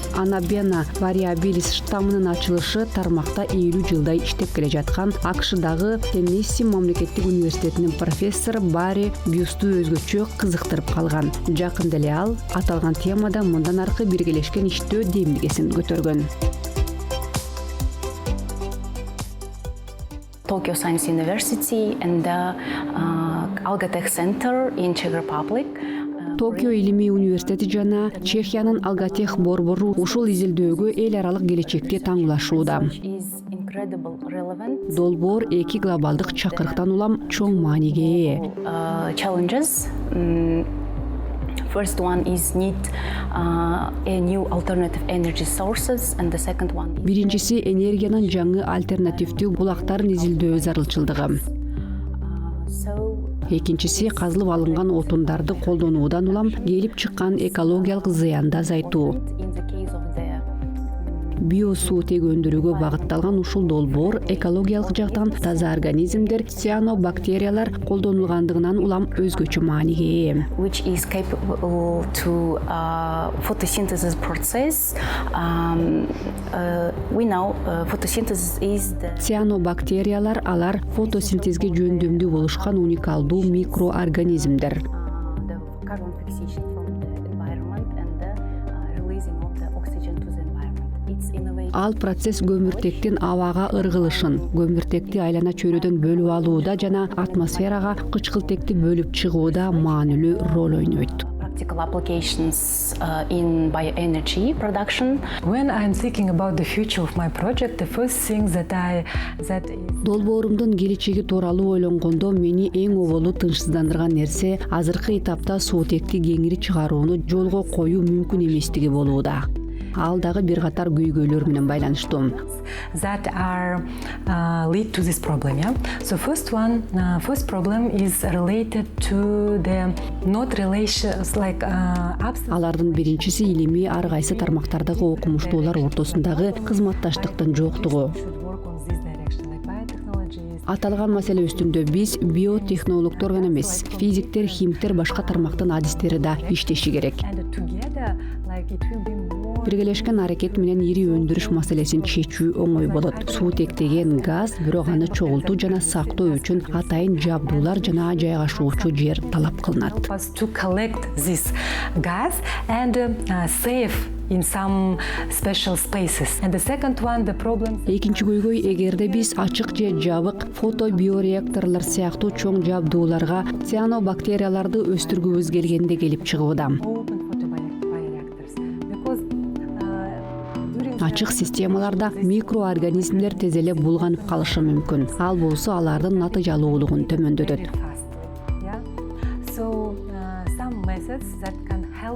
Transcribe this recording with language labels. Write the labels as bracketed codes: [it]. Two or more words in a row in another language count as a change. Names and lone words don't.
[ky] Анабена variabilis штамынын ачылышы тармакта 50 жылдай иштеп келе жаткан АКШдагы Теннесси мамлекеттик университетинин профессору Барри Бюсту өзгөчө кызыктырып калган. Жакында эле ал аталган темада мындан аркы биргелешкен иштөө демилгесин көтөргөн. [en] Tokyo Science University and the Algatech Center in Czech Republic. [ky] Токио илимий университети жана Чехиянын Алгатех борбору ушул изилдөөгө эл аралык келечекте таңлашууда. Долбоор эки глобалдык чакырыктан улам чоң мааниге ээ. [en] Challenges. First one is need a new alternative energy sources, and the second one. [ky] Биринчиси энергиянын жаңы альтернативдүү булактарын изилдөө зарылчылдыгы. Экинчиси казылып алынган отундарды колдонуудан улам келип чыккан экологиялык зыянды азайтуу. Биосуутек өндүрүүгө багытталган ушул долбоор экологиялык жактан таза организмдер, цианобактериялар колдонулгандыгынан улам өзгөчө мааниге ээ. [en] Which is capable to photosynthesis process. We know photosynthesis is the. [ky] Цианобактериялар алар фотосинтезге жөндөмдүү болушкан уникалдуу микроорганизмдер. [en] The carbon fixation from the environment and the releasing of the oxygen to the environment. It's innovative. [ky] Ал процесс көмүртектин абага ыргылышын, көмүртекти айлана чөйрөдөн бөлүп алууда жана атмосферага кычкылтекти бөлүп чыгууда маанилүү роль ойнойт. [en] practical applications in bioenergy production. When I'm thinking about the future of my project, the first thing that is [ky] Долбоорумдун келечеги тууралуу ойлонгондо мени эң оболу тынчсыздандырган нерсе азыркы этапта суутекти кеңири чыгарууну жолго коюу мүмкүн эместиги болууда. Ал дагы бир катар көйгөйлөр менен байланыштуу. [en] that are lead to this problem. Yeah. So first problem is related to the not relations like absence. [ky] Алардын биринчиси илимий ар кайсы тармактардагы окумуштуулар ортосундагы кызматташтыктын жоктугу. [en] Should work on this direction, like biotechnologies. [ky] Аталган маселе үстүндө биз биотехнологдор гана эмес, физиктер, химиктер, башка тармактын адистери да иштеши керек. [en] And together, like it will be more. [ky] Биргелешкен аракет менен ири өндүрүш маселесин чечүү оңой болот. Суутектеген газ бирок аны чогултуу жана сактоо үчүн атайын жабдуулар жана жайгашуучу жер талап кылынат. [en] Help us to collect this gas and save in some special spaces. And the second one, the problem. [ky] Экинчи көйгөй эгерде биз ачык же жабык фотобиореакторлор сыяктуу чоң жабдууларга цианобактерияларды өстүргүбүз келгенде келип чыгууда. [en] Open photobioreactors because during [ky] Ачык системаларда микроорганизмдер тез эле булганып калышы мүмкүн. Ал болсо алардын натыйжалуулугун төмөндөтөт. yeah. [en] So some methods that can help.